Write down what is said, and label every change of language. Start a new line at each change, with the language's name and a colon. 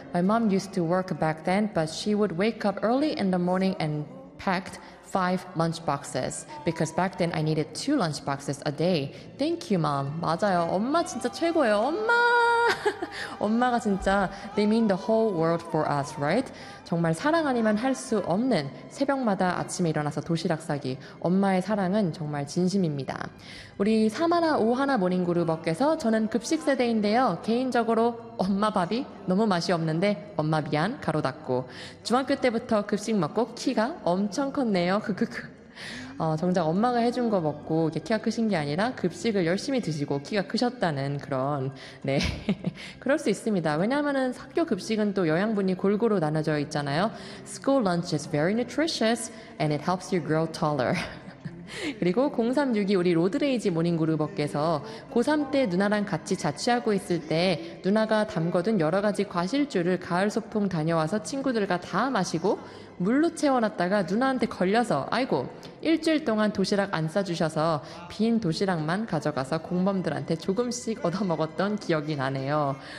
English: My mom used to work back then, but she would wake up early in the morning and packed 5 lunch boxes. Because back then I needed 2 lunch boxes a day. Thank you, mom.
Korean: 맞아요. 엄마 진짜 최고예요. 엄마! 엄마가 진짜,
English: they mean the whole world for us, right?
Korean: 정말 사랑 아니면 할 수 없는 새벽마다 아침에 일어나서 도시락 싸기. 엄마의 사랑은 정말 진심입니다. 우리 사마나 오하나 모닝그룹업께서 저는 급식 세대인데요. 개인적으로 엄마 밥이 너무 맛이 없는데 엄마 미안 가로 닫고. 중학교 때부터 급식 먹고 키가 엄청 컸네요. 크크크. 정작 엄마가 해준 거 먹고 이게 키가 크신 게 아니라 급식을 열심히 드시고 키가 크셨다는 그런, 네. 그럴 수 있습니다. 왜냐하면은 학교 급식은 또 영양분이 골고루 나눠져 있잖아요.
English: School lunch is very nutritious and it helps you grow taller.
Korean: 그리고 0362 우리 로드레이지 모닝그룹업께서 고3 때 누나랑 같이 자취하고 있을 때 누나가 담궈둔 여러 가지 과실주를 가을 소풍 다녀와서 친구들과 다 마시고 물로 채워놨다가 누나한테 걸려서 아이고 일주일 동안 도시락 안 싸주셔서 빈 도시락만 가져가서 공범들한테 조금씩 얻어먹었던 기억이 나네요.